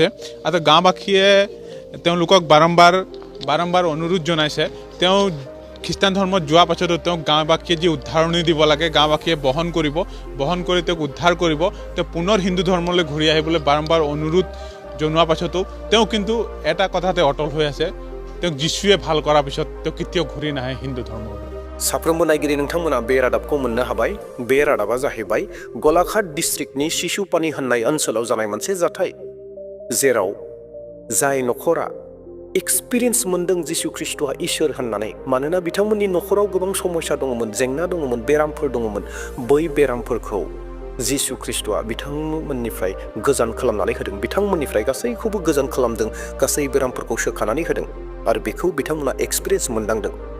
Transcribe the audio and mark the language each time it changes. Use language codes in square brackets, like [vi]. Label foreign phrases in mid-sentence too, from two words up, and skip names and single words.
[as] আৰু গাঁওবাসীয়ে তেওঁলোকক বাৰম্বাৰ অনুৰোধ জনাইছে তেওঁ খ্ৰীষ্টান ধৰ্মত যোৱাৰ পাছতো তেওঁক গাঁওবাসীয়ে যি উদ্ধাৰণি দিব লাগে গাঁওবাসীয়ে বহন কৰি তেওঁক উদ্ধাৰ কৰিব তেওঁ পুনৰ হিন্দু ধৰ্মলৈ ঘূৰি আহিবলৈ বাৰম্বাৰ অনুৰোধ জনোৱাৰ পাছতো তেওঁ কিন্তু এটা কথাতে অটল হৈ আছে তেওঁক যিশুৱে ভাল কৰাৰ পিছত তেওঁ কেতিয়াও ঘূৰি নাহে হিন্দু ধৰ্মলৈ [brx] साफ्रोमबो नायगिरि नोंथांमोना बे रादाबखौ मोननो हाबाय बे रादाबा जाहैबाय गलाघाट डिस्ट्रिक्टनि शिशुपानी होननाय ओनसोलाव जानाय मोनसे जाथाय जेराव जाय नखरा एक्सपिरियेन्स मोनदों जिशु ख्रिस्टआ इसोर होननानै मानोना बिथांमोननि नखराव गोबां समस्या दङमोन जेंना दङमोन बेरामफोर दङमोन बै बेरामफोरखौ जिशु ख्रिस्टआ बिथांमोननिफ्राय गोजान खालामनानै होदों बिथांमोननिफ्राय गासैखौबो गोजान खालामदों गासै बेरामफोरखौ सोखानानै होदों आरो बेखौ बिथांमोना एक्सपिरियेन्स मोनदांदों